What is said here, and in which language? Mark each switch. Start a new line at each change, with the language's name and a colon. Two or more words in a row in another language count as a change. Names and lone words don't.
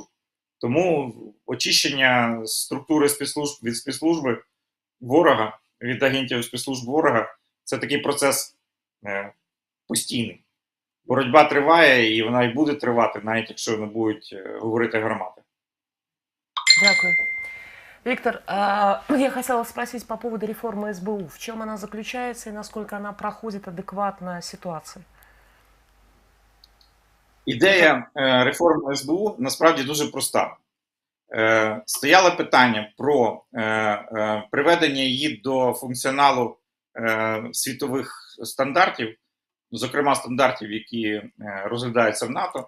Ukrainian: Тому очищення структури спецслужб від спецслужби ворога, від агентів спецслужб ворога, це такий процес постійний. Боротьба триває, і вона і буде тривати, навіть якщо не будуть говорити гармати. Дякую.
Russian: Виктор, я хотела спросить по поводу реформы СБУ. В чем она заключается и насколько она проходит адекватно ситуации?
Ukrainian: Ідея реформи СБУ насправді дуже проста. Стояло питання про приведення її до функціоналу світових стандартів, зокрема стандартів, які розглядаються в НАТО.